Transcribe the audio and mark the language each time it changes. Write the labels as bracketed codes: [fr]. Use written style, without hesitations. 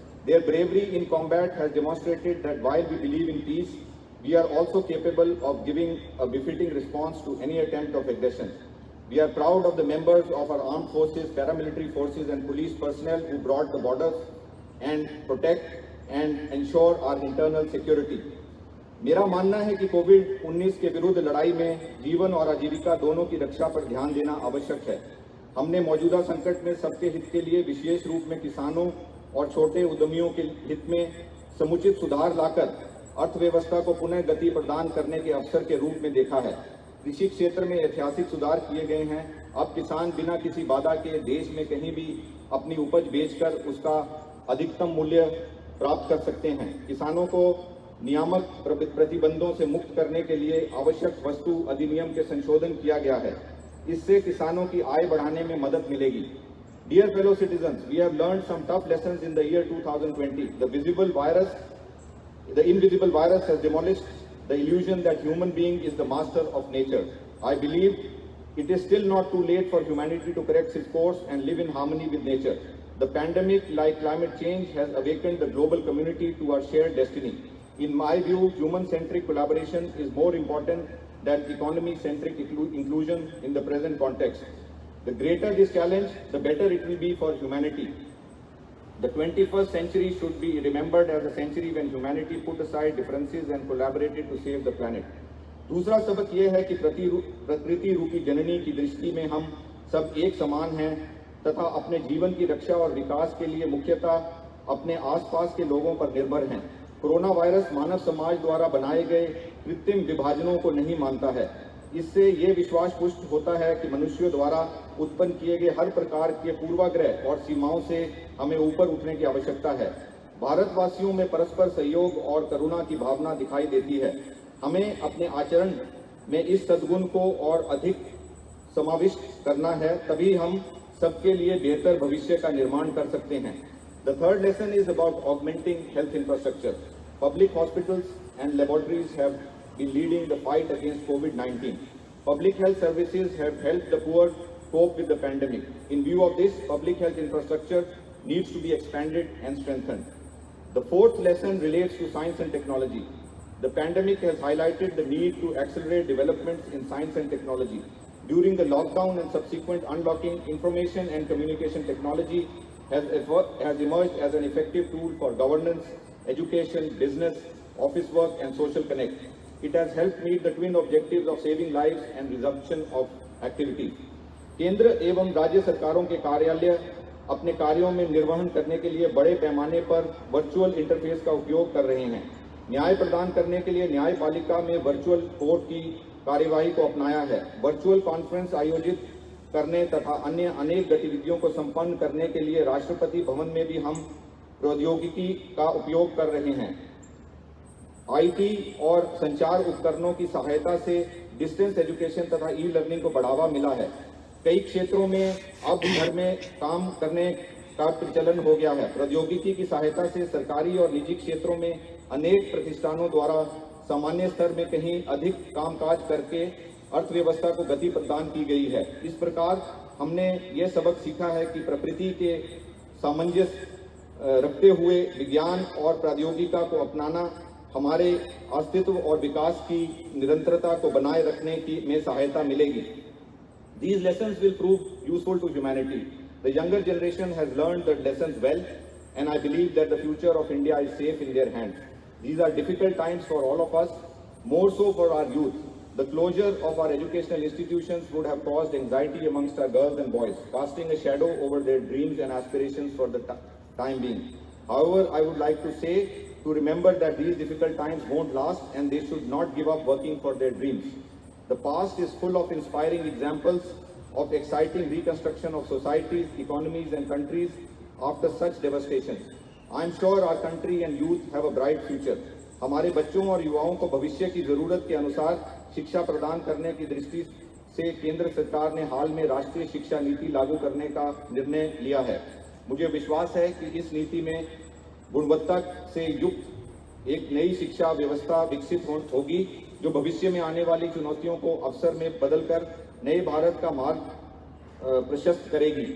[en] Their bravery in combat has demonstrated that while we believe in peace, we are also capable of giving a befitting response to any attempt of aggression. We are proud of the members of our armed forces, paramilitary forces and police personnel who brought the borders and protect and ensure our internal security. [hi] मेरा मानना है कि कोविड-19 के विरुद्ध लड़ाई में जीवन और आजीविका दोनों की रक्षा पर ध्यान देना आवश्यक है। हमने मौजूदा संकट में सबके हित के लिए विशेष रूप में किसानों और छोटे उद्यमियों के हित में समुचित सुधार लाकर अर्थव्यवस्था को पुनः गति प्रदान करने के अवसर के रूप में देखा है। कृषि क्षेत्र में ऐतिहासिक सुधार किए गए हैं। अब किसान बिना किसी बाधा के देश में कहीं भी अपनी उपज बेचकर उसका अधिकतम मूल्य प्राप्त कर सकते हैं। किसानों को नियामक प्रतिबंधों से मुक्त करने के लिए आवश्यक वस्तु अधिनियम के संशोधन किया गया है। इससे किसानों की आय बढ़ाने में मदद मिलेगी। [en] Dear fellow citizens, we have learned some tough lessons in the year 2020. The visible virus The invisible virus has demolished the illusion that human being is the master of nature. I believe it is still not too late for humanity to correct its course and live in harmony with nature. The pandemic, like climate change, has awakened the global community to our shared destiny. In my view, human-centric collaboration is more important than economy-centric inclusion in the present context. The greater this challenge, the better it will be for humanity. The 21st century should be remembered as a century when humanity put aside differences and collaborated to save the planet. [hi] दूसरा सबक यह है कि प्रकृति रूपी जननी की दृष्टि में हम सब एक समान हैं तथा अपने जीवन की रक्षा और विकास के लिए मुख्यतः अपने आसपास के लोगों पर निर्भर हैं। कोरोना वायरस मानव समाज द्वारा बनाए गए कृत्रिम विभाजनों को नहीं मानता है। इससे ये विश्वास पुष्ट होता है कि मनुष्यों द्वारा उत्पन्न किए गए हर प्रकार के पूर्वाग्रह और सीमाओं से हमें ऊपर उठने की आवश्यकता है। भारतवासियों में परस्पर सहयोग और करुणा की भावना दिखाई देती है। हमें अपने आचरण में इस सद्गुण को और अधिक समाविष्ट करना है, तभी हम सबके लिए बेहतर भविष्य का निर्माण कर सकते हैं। [en] The third lesson is about augmenting health infrastructure. Public hospitals and laboratories have been leading the fight against COVID-19. Public health services have helped the poor cope with the pandemic. In view of this, public health infrastructure needs to be expanded and strengthened. The fourth lesson relates to science and technology. The pandemic has highlighted the need to accelerate developments in science and technology. During the lockdown and subsequent unlocking, information and communication technology has emerged as an effective tool for governance, education, business, office work and social connect. It has helped meet the twin objectives of saving lives and resumption of activities. [hi] केंद्र एवं राज्य सरकारों के कार्यालय अपने कार्यों में निर्वहन करने के लिए बड़े पैमाने पर वर्चुअल इंटरफेस का उपयोग कर रहे हैं। न्याय प्रदान करने के लिए न्यायपालिका में वर्चुअल कोर्ट की कार्यवाही को अपनाया है। वर्चुअल कॉन्फ्रेंस आयोजित करने तथा अन्य अनेक गतिविधियों को संपन्न करने के लिए राष्ट्रपति भवन में भी हम प्रौद्योगिकी का उपयोग कर रहे हैं। आईटी और संचार उपकरणों की सहायता से डिस्टेंस एजुकेशन तथा ई लर्निंग को बढ़ावा मिला है। कई क्षेत्रों में अब घर में काम करने का प्रचलन हो गया है। प्रौद्योगिकी की सहायता से सरकारी और निजी क्षेत्रों में अनेक प्रतिष्ठानों द्वारा सामान्य स्तर में कहीं अधिक कामकाज करके अर्थव्यवस्था को गति प्रदान की गई है। इस प्रकार हमने ये सबक सीखा है कि प्रकृति के सामंजस्य रखते हुए विज्ञान और प्रौद्योगिकी को अपनाना हमारे अस्तित्व और विकास की निरंतरता को बनाए रखने की में सहायता मिलेगी। [en] These lessons will prove useful to humanity. The younger generation has learned the lessons well, and I believe that the future of India is safe in their hands. These are difficult times for all of us, more so for our youth. The closure of our educational institutions would have caused anxiety amongst our girls and boys, casting a shadow over their dreams and aspirations for the time being. However, I would like to say to remember that these difficult times won't last and they should not give up working for their dreams. The past is full of inspiring examples of exciting reconstruction of societies, economies and countries after such devastation. I am sure our country and youth have a bright future. [hi] हमारे बच्चों और युवाओं को भविष्य की जरूरत के अनुसार शिक्षा प्रदान करने की दृष्टि से केंद्र सरकार ने हाल में राष्ट्रीय शिक्षा नीति लागू करने का निर्णय लिया है। मुझे विश्वास है कि इस नीति में गुणवत्ता से युक्त एक नई शिक्षा व्यवस्था विकसित होगी जो भविष्य में आने वाली चुनौतियों को अवसर में बदलकर नए भारत का मार्ग प्रशस्त करेगी।